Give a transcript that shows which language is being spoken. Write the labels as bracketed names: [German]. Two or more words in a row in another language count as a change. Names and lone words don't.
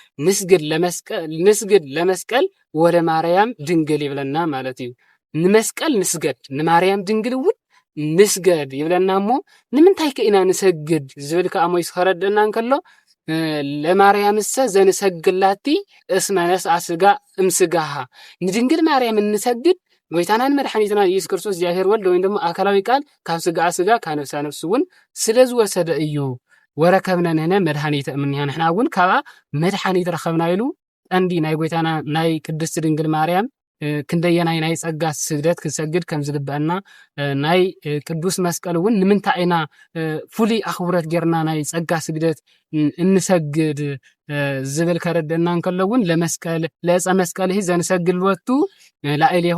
[Tigrinya] ንስግድ ለመስቀል ወደ ማርያም ድንግል ይብለና ማለት እዩ። ንመስቀል ንስገድ ንማርያም ድንግል እውን ንስገድ ይብለና እሞ ንምንታይ ከኢና ንሰግድ ዝብል ከዓ ሞይስ ከረድአና እንከሎ [Geez] ለማርያምሰ ዘንሰግላቲ እስመ ነስአ ሥጋ እምስጋሃ [Tigrinya] ንድንግል ማርያም እንሰግድ ጎይታናን መድሓኒትናን ኢየሱስ ክርስቶስ እግዚአብሔር ወልድ [Amharic] ወይም ደግሞ [Tigrinya] አካላዊ ቃል ካብ ስጋኣ ስጋ ካብ ነፍሳ ነፍስ እውን ስለ ዝወሰደ እዩ። [Geez] ወረከብና ንሕነ መድሓኒት እምንያ [Tigrinya] ንሕና እውን ካብኣ መድሓኒት ረኸብና ኢሉ ቀንዲ ናይ ጎይታና ናይ ቅድስቲ ድንግል ማርያም ክንደየናይ ናይ ጸጋ ስግደት ክንሰግድ ከም ዝግበአና ናይ ቅዱስ መስቀል እውን ንምንታይ ኢና ፍሉይ ኣኽብሮት ጌርና ናይ ጸጋ ስግደት እንሰግድ ዝብል ከረድአና እንከሎ እውን [Geez] ለመስቀል ለዕፀ መስቀል ዘንሰግድወቱ ላዕሌሁ